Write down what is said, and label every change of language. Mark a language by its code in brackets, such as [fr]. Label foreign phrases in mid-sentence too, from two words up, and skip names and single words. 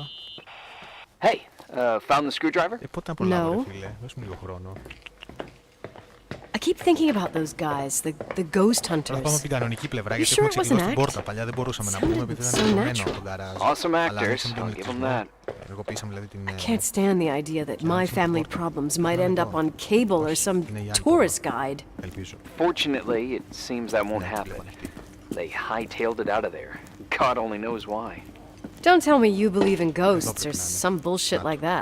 [en] Hey, found the screwdriver? [el] Πότε να προλάβω, ρε φίλε. Δώσ' μου λίγο χρόνο. [en] I keep thinking about those guys, the ghost hunters. [el] Θα πάμε από την κανονική πλευρά, γιατί έχουμε ξεκινήσει την πόρτα. Παλιά δεν μπορούσαμε να πούμε, επειδή ήταν ενωμένο από τον γκαράζ. [en] Awesome actors, I'll give them that. [el] Ενεργοποιήσαμε δηλαδή την... [en] I can't stand the idea that my family problems might end up on cable or some tourist guide. [el] Ελπίζω. [en] Fortunately, it seems that won't happen. They hightailed it out of there. God only knows why. Don't tell me you believe in ghosts or some bullshit like that.